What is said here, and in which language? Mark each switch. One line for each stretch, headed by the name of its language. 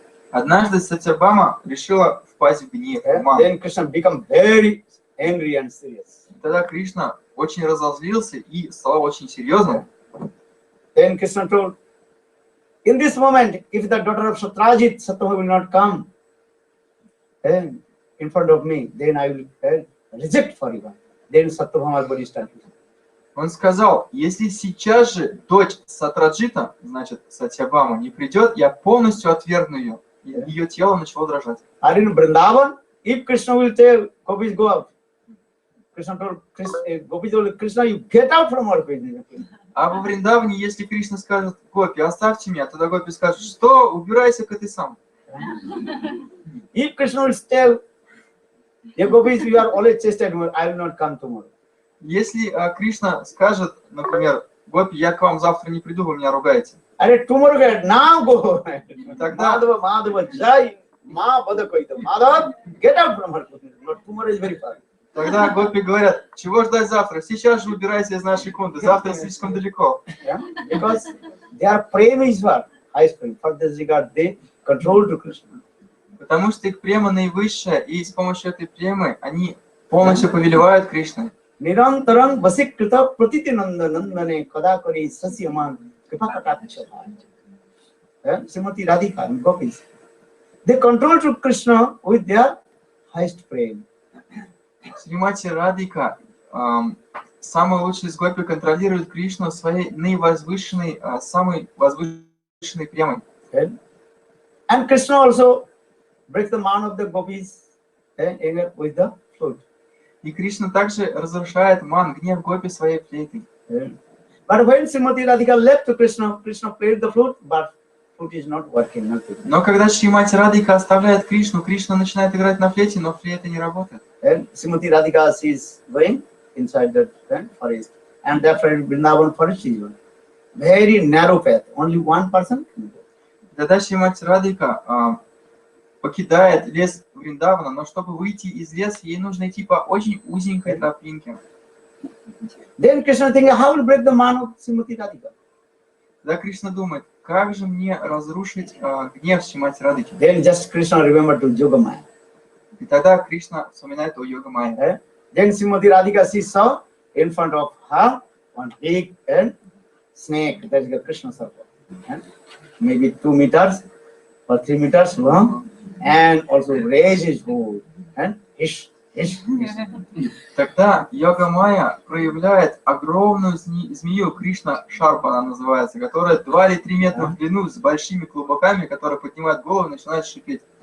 Russian: Однажды Сатьябама решила впасть в гнев.
English: Then Krishna become very angry and serious.
Russian: Тогда Кришна очень разозлился и стал очень серьезным.
English: Then Krishna told, in this moment, if the daughter of Satrajit, Satyabhama will not come in front of me, then I will reject forever. Then Satyabhama's body started.
Russian: Он сказал, если сейчас же дочь Сатраджита, значит Сатьябама, не придет, я полностью отвергну ее. И ее тело начало дрожать.
English: Or in Vrindavan, if Krishna will tell, Gopis go out. Krishna told Gopis told Krishna, you get out from our business.
Russian: А во Вриндаване, если Кришна скажет, Гопи, оставьте меня, тогда Гопи скажет, что, убирайся-ка ты сам.
English: If Krishna will tell, the Gopis, you are always chastised, I will not come tomorrow.
Russian: Если Кришна скажет, например, Гопи, я к вам завтра не приду, вы меня ругаете.
English: Tomorrow, now go.
Russian: Тогда Madhava, Jai, Ma Badakoita.
English: Madhava, get out from her business. Tomorrow is very far.
Russian: Тогда Гопи говорят, чего ждать завтра? Сейчас же убирайся из нашей кунды, завтра слишком далеко.
English: Because their prema is what? Highest prema. For this regard, they control to Krishna.
Russian: Потому что их према наивысшая, и с помощью этой премы они полностью повелевают Кришной.
Sanskrit: Nirantaram vasikrita pratiti nandane kadakari sasyaman kripakataksha.
English: Srimati Radhika and Gopis. they control to Krishna with their highest praying.
Russian: Шримати Радхика, самый лучший из гопи, контролирует Кришну своей наивозвышенной, самой возвышенной премой.
English: And Krishna also breaks the man of the gopis with the flute.
Russian: И Кришна также разрушает ман, гнев гопи своей флейтой.
English: But when Srimati Radhika left to Krishna, Krishna played the flute, but flute is not working. Nothing.
Russian: Но когда Шримати Радхика оставляет Кришну, Кришна начинает играть на флейте, но флейта не работает.
English: And Srimati Radhika is going inside the forest, and that Vrindavan forest is one very narrow path. Only one person can go.
Russian: Тогда Шримати Радхика покидает лес Вриндавана, но чтобы выйти из леса, ей нужно идти по очень узенькой тропинке.
English: Then Krishna thinking, how will break the man of Srimati Radhika?
Russian: Тогда Кришна думает, как же мне разрушить гнев Шримати Радхики?
English: Then just Krishna remembered to Yogamaya.
Russian: И тогда Кришна вспоминает о Йога-майе.
English: Then Srimati Radhika, she saw in front of her one big snake, that is the Krishna circle, maybe 2 meters or 3 meters long, and also raise his hood and hiss, hiss, hiss.
Russian: Тогда Йога-майя проявляет огромную змею, Кришна Шарпа она называется, которая 2 или 3 метра в длину, с большими клубоками, которая поднимает голову и начинает шипеть.